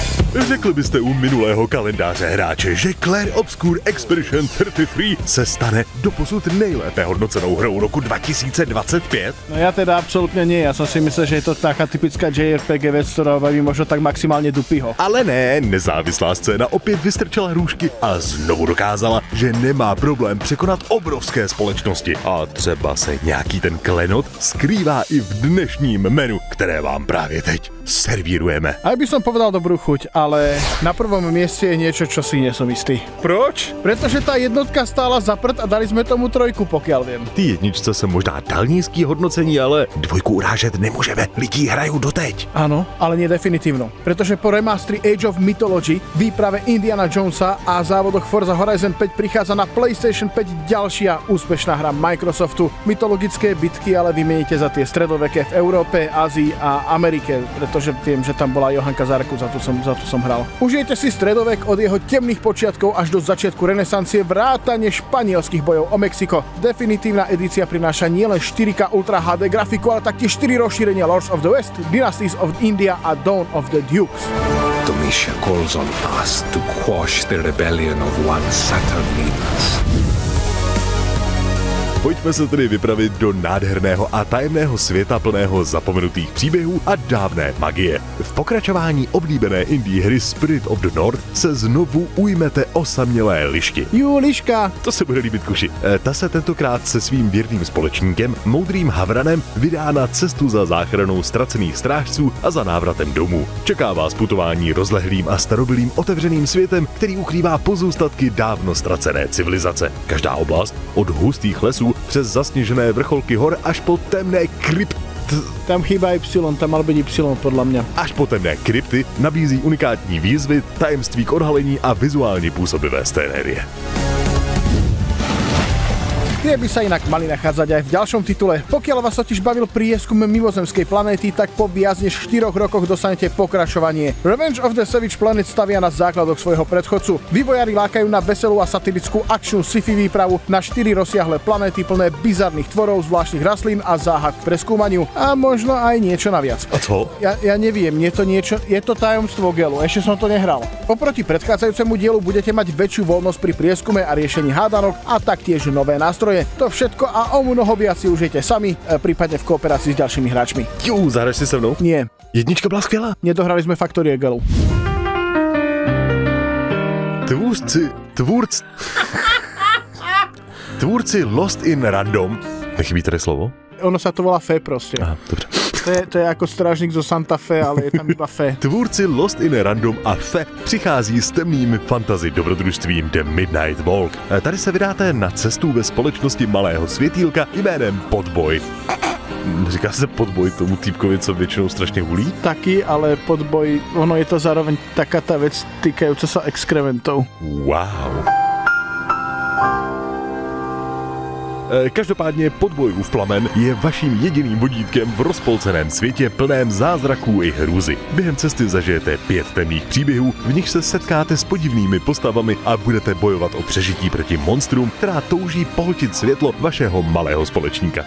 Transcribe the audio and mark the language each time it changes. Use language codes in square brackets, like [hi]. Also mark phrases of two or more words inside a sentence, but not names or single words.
[cs] Řekli byste u minulého kalendáře hráče, že Clair Obscur Expedition 33 se stane doposud nejlépe hodnocenou hrou roku 2025? [sk] No ja teda absolútne nie, ja som si myslel, že je to taká typická JRPG vec, ktorá baví možno tak maximálne Dupyho. [cs] Ale ne, nezávislá scéna opět vystrčila růžky a znovu dokázala, že nemá problém překonat obrovské společnosti. A třeba se nějaký ten klenot skrývá i v dnešním menu, které vám právě teď servírujeme. [sk] Aj by som povedal dobrú chuť, ale na prvom mieste je niečo, čo si nie som istý. [cs] Proč? [sk] Pretože tá jednotka stála za prd a dali sme tomu 3, pokiaľ viem. [cs] Ty jedničce se možná dal nízký hodnocení, ale 2 urážet nemůžeme. [sk] Lidí hrajú doteď. Áno, ale nie definitívno. Pretože po remastri Age of Mythology, výprave Indiana Jonesa a závodoch Forza Horizon 5 prichádza na PlayStation 5 ďalšia úspešná hra Microsoftu. Mytologické bitky ale vymeníte za tie stredoveké v Európe, Ázii a Amerike, pretože viem, že tam bola Johanka Zarku, za to som hral. Užijete si stredovek od jeho temných počiatkov až do začiatku renesancie, vrátane španielských bojov o Mexiko. Definitívna edícia prináša nielen 4K Ultra HD grafiku, ale taktiež 4 rozšírenia Lords of the West, Dynasties of India a Dawn of the Dukes. [en] Domitia calls on us to quash the rebellion of one Saturnínus. [cs] Pojďme se tedy vypravit do nádherného a tajemného světa plného zapomenutých příběhů a dávné magie. V pokračování oblíbené indie hry Spirit of the North se znovu ujmete osamělé lišky. Liška! To se bude líbit kuši. Ta se tentokrát se svým věrným společníkem, moudrým Havranem, vydá na cestu za záchranou ztracených strážců a za návratem domů. Čeká vás putování rozlehlým a starobylým otevřeným světem, který ukrývá pozůstatky dávno ztracené civilizace. Každá oblast, od hustých lesů přes zasněžené vrcholky hor až po temné krypty. [sk] Tam chýba Y, tam mal byť Y podľa mňa. [cs] Až po temné krypty nabízí unikátní výzvy, tajemství k odhalení a vizuálně působivé scénérie. [sk] Tie by sa inak mali nachádzať aj v ďalšom titule. Pokiaľ vás totiž bavil prieskum mimozemskej planéty, tak po viac než 4 rokoch dostanete pokračovanie. Revenge of the Savage Planet stavia na základoch svojho predchodcu. Vývojári lákajú na veselú a satirickú akčnú sci-fi výpravu na 4 rozsiahle planéty plné bizarných tvorov, zvláštnych rastlín a záhad k preskúmaniu. A možno aj niečo naviac. [cs] A co? [sk] Ja neviem, je to tajomstvo Gelu, ešte som to nehral. Oproti predchádzajúcemu dielu budete mať väčšiu voľnosť pri prieskume a riešení hádanok a taktiež nové nástroje. To všetko a o mnoho viac si užijete sami, prípadne v kooperácii s ďalšími hráčmi. [cs] Zahraš si se mnou? [sk] Nie. [cs] Jednička byla skvělá. [sk] Nedohrali sme Factory Gelu. [cs] Tvůrci Lost in Random. Nechybí tady slovo? [sk] Ono sa to volá Fe proste. [cs] Aha, dobře. [sk] To je ako strážnik zo Santa Fe, ale je tam iba Fe. [cs] Tvůrci Lost in Random a Fe přichází s temným fantasy dobrodružstvím The Midnight Walk. Tady se vydáte na cestu ve společnosti malého světýlka jménem Podboj. Říká se Podboj tomu týpkovi, co většinou strašně hulí? Taky, ale Podboj, [sk] ono je to zároveň taká tá vec týkajúca sa exkrementov. Wow. [cs] Každopádně Podbojův plamen je vaším jediným vodítkem v rozpolceném světě plném zázraků i hrůzy. Během cesty zažijete 5 temných příběhů, v nich se setkáte s podivnými postavami a budete bojovat o přežití proti monstrům, která touží pohltit světlo vašeho malého společníka.